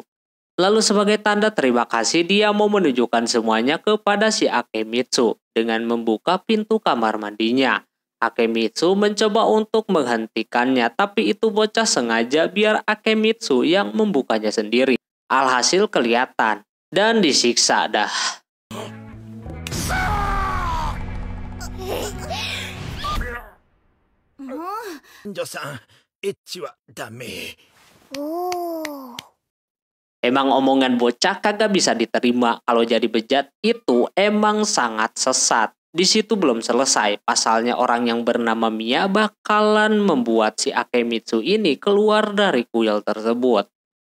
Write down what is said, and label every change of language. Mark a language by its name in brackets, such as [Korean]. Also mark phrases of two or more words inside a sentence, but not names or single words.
[Indonesian] Lalu sebagai tanda terima kasih dia mau menunjukkan semuanya kepada si Akemitsu dengan membuka pintu kamar mandinya. Akemitsu mencoba untuk menghentikannya, tapi itu bocah sengaja biar Akemitsu yang membukanya sendiri. Alhasil kelihatan dan disiksa dah. [Japanese] 女さん、エッチはダメ。 [Indonesian] Emang omongan bocah kagak bisa diterima. Kalau jadi bejat itu emang sangat sesat. Di situ belum selesai. Pasalnya orang yang bernama Mia bakalan membuat si Akemitsu ini keluar dari kuil tersebut.